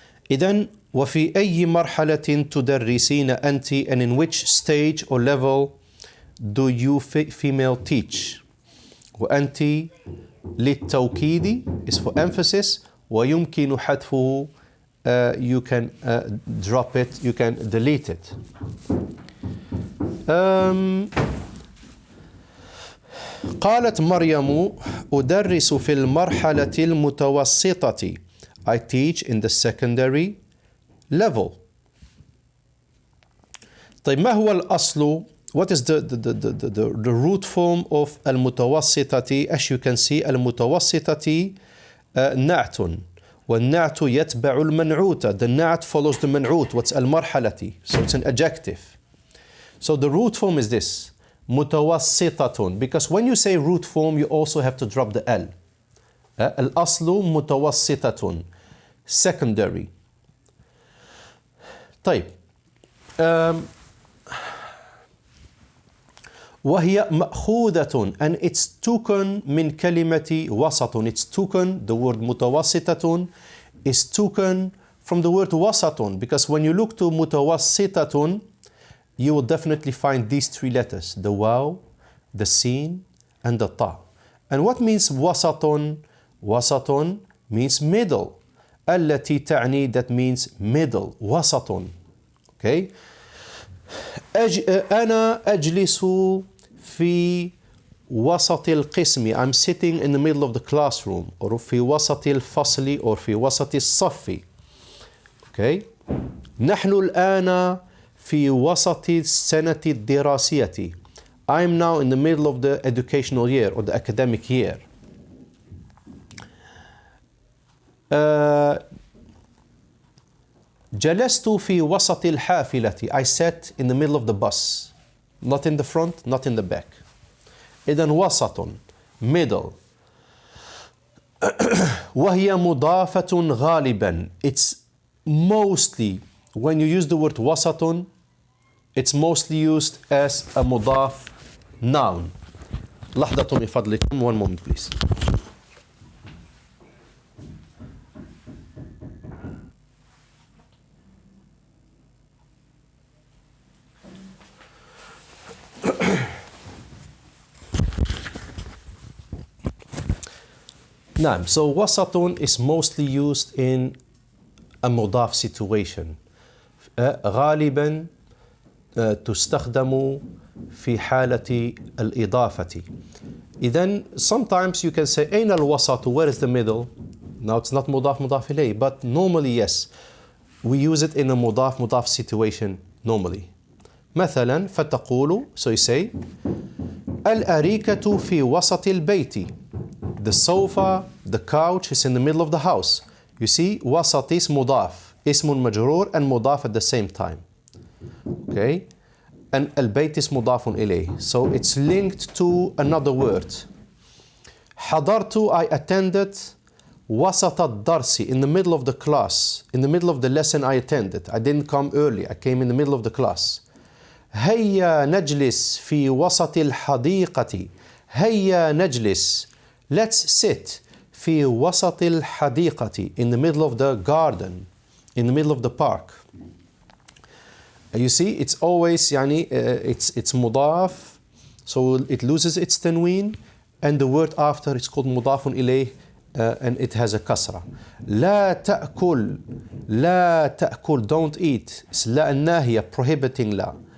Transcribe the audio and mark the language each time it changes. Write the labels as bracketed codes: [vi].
[ar] إذن وفي أي مرحلة تدرسين أنت, [en] and in which stage or level do you female teach? [ar] وأنت للتوكيد [en] is for emphasis, [ar] ويمكن حذفه. [en] You can drop it, you can delete it. [ar] قالت مريم أدرس في المرحلة المتوسطة. [en] I teach in the secondary level. [ar] طيب ما هو الأصل? [en] What is the root form of المتوسطة? As you can see, [ar] المتوسطة نعت والنعت يتبع المنعوت. [en] The نعت follows the منعوت. What's المرحلة? So it's an adjective. So the root form is this. [ar] متوسطة. [en] Because when you say root form, you also have to drop the L. [ar] الأصل متوسطة. Secondary. طيب. وهي مأخوذة [en] and it's taken [ar] من كلمة وسط. [en] It's taken, the word متوسطة is taken from the word وسط, because when you look to متوسطة you will definitely find these three letters, the واو, the sin and the ta. And what means وسط? وسط means middle. [ar] التي تعني, [en] that means middle. [ar] وسط. Okay. أنا أجلس في وسط القسم. [en] I'm sitting in the middle of the classroom. [ar] or في وسط الفصل or في وسط الصف. [en] Okay. [ar] نحن الآن في وسط السنة الدراسية. [en] I'm now in the middle of the educational year or the academic year. [ar] جلست في وسط الحافلة. [en] I sat in the middle of the bus. Not in the front, not in the back. [ar] إذن وسط, middle. وهي مضافة غالبا. [en] It's mostly, when you use the word وسط, it's mostly used as a مضاف noun. [ar] لحظة من فضلكم, [en] one moment please. نعم, so وسط is mostly used in a مضاف situation. [ar] غالبا تستخدم في حالة الإضافة. [en] إذن sometimes you can say [ar] أين الوسط? [en] Where is the middle? Now it's not مضاف مضاف إليه, but normally yes, we use it in a مضاف مضاف situation normally. [ar] مثلا فتقول, [en] so you say [ar] الأريكة في وسط البيت. [en] The sofa, the couch is in the middle of the house. You see, وسط is مضاف, اسم مجرور and مضاف at the same time. Okay, and البيت is مضاف إليه, so it's linked to another word. حضرت, I attended. [ar] وسط الدرس, [en] in the middle of the class, in the middle of the lesson I attended. I didn't come early, I came in the middle of the class. [ar] هيا نجلس في وسط الحديقة. هيا نجلس, [en] let's sit [ar] في وسط الحديقة, [en] in the middle of the garden, in the middle of the park. You see, it's always يعني it's مضاف, so it loses its tanween, and the word after it's called مضاف إليه, and it has a kasra. [ar] لا تأكل, لا تأكل, [en] don't eat. It's لا الناهية, prohibiting لا.